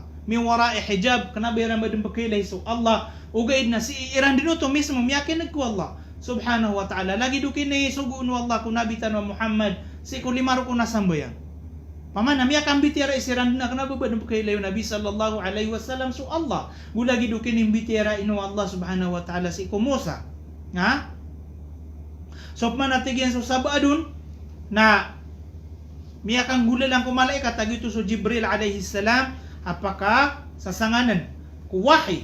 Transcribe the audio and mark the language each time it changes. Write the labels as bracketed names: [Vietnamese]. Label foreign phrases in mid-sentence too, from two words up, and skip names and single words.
[Arabic] من وراء حجاب [Maranao] kana bayran badin pakilay so Allah ugaid na si iran dinuto mismo miya kinag ko Allah [Arabic] سبحانه وتعالى. [Maranao] Lagi do kini sugo no Allah kun nabi tan Muhammad si ko limaro ko nasambayan. Pamana miya kan bitira isiran na kana badin pakilay Nabi [Arabic] صلى الله عليه وسلم [Maranao] so Allah. Gulagi do kini bitira ino Allah [Arabic] سبحانه وتعالى [Maranao] si ko Musa. Ha? So manatigyan so sabadun na miyakang gula lang ko malaikat tagito so Jibril [Arabic] عليه السلام [Maranao] apaka sasanganan ku wahi.